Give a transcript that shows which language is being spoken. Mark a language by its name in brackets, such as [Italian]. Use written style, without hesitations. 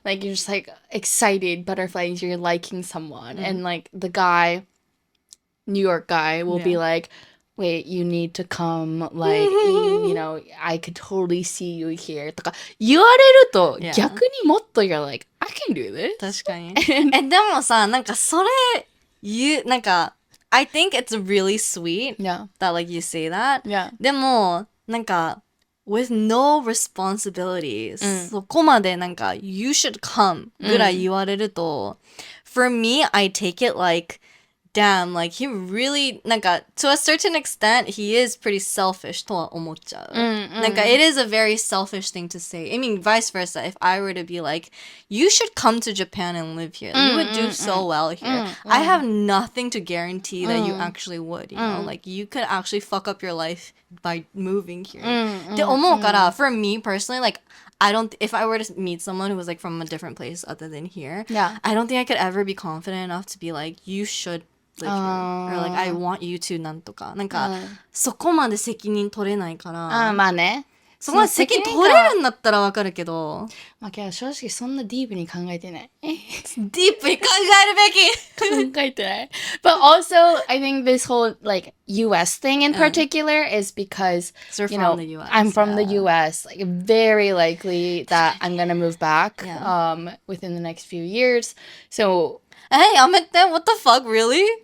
[English] Like, you're just, like, excited, butterflies, you're liking someone. And, like, the guy, New York guy, will be like, wait, you need to come, like, I could totally see you here. [Japanese] とか言われると、逆にもっと [English] you're like, I can do this. [Japanese] 確かに。でもさ、なんかそれ、なんか、 [English] I think it's really sweet Yeah. that like you say that. Yeah. でも、なんか、with no responsibilities、そこまでなんか、you should come ぐらい言われると、for me, I take it like, damn, like he really, なんか to a certain extent, he is pretty selfish [Japanese] とは思っちゃう。 [English] なんか it is a very selfish thing to say. I mean, vice versa. If I were to be like, you should come to Japan and live here. You would do so well here. I have nothing to guarantee that you actually would, you know? Like, you could actually fuck up your life by moving here. [Japanese] って思うから、 [English] for me personally, like, if I were to meet someone who was like from a different place other than here, I don't think I could ever be confident enough to be like, you should live here. Or like, I want you to なんとか。 [Japanese] なんか、そこまで責任取れないから。まあね。そこまで責任取れるんだったらわかるけど。まあけど正直そんなディープに考えてない。ディープに考えるべき考えてない。 [English] But also, I think this whole like US thing in particular is because, So you're from the US, I'm from the US. Like very likely that I'm gonna move back within the next few years. So Hey, やめて what the fuck, really?